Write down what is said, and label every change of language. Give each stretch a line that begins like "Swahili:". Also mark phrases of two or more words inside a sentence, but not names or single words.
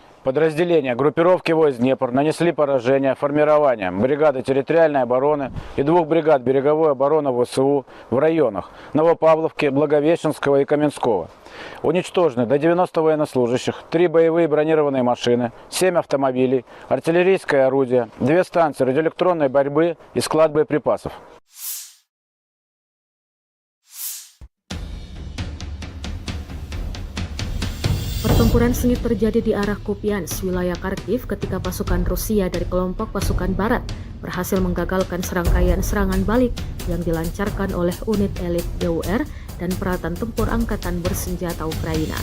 Russian: Подразделения группировки войск «Днепр» нанесли поражение формированием бригады территориальной обороны и 2 бригад береговой обороны ВСУ в районах Новопавловки, Благовещенского и Каменского. Уничтожены до 90 военнослужащих, 3 боевые бронированные машины, 7 автомобилей, артиллерийское орудие, 2 станции радиоэлектронной борьбы и склад боеприпасов.
Indonesian: Pertempuran sengit terjadi di arah Kupiansk, wilayah Kharkiv, ketika pasukan Rusia dari kelompok pasukan Barat berhasil menggagalkan serangkaian serangan balik yang dilancarkan oleh unit elit GUR dan peralatan tempur angkatan bersenjata Ukraina.